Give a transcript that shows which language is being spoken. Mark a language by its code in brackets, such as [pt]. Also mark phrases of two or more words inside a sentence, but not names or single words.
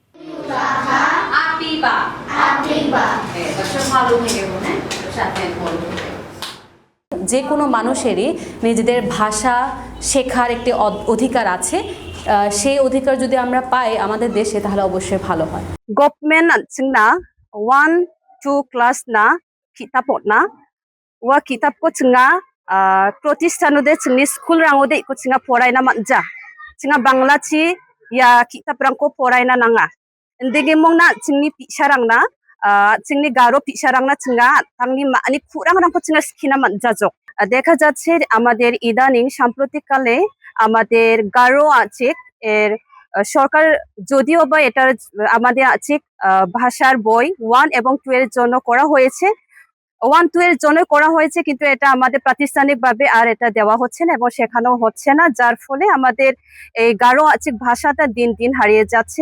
[bn] যে কোনো মানুষেরই নিজেদের ভাষা শেখার একটি অধিকার আছে। সেই অধিকার যদি আমরা পাই আমাদের দেশে, তাহলে অবশ্যই ভালো হয়। [grt] Government chingna 1-2 class na kitabot na wa kitab ko chinga protishthanode chingni school rangode ko chinga poraina manja chinga bangla chi ya kitab rangko poraina nanga ndege mongna chingni pisarang na chingni garo pisarang na chinga tangni mani khurang rangko chinga skina manja jok [bn] দেখা যাচ্ছে আমাদের ইদানিং সাম্প্রতিককালে আমাদের গারো আছে এর সরকার যদিও বা এটার আমাদের আছে ভাষার বই 1 এবং 2 এর জন্য করা হয়েছে, 1-2 এর জন্য করা হয়েছে, কিন্তু এটা আমাদের প্রাতিষ্ঠানিকভাবে আর এটা দেওয়া হচ্ছে না এবং শেখানো হচ্ছে না, যার ফলে আমাদের এই গারো আছে ভাষাটা দিন দিন হারিয়ে যাচ্ছে।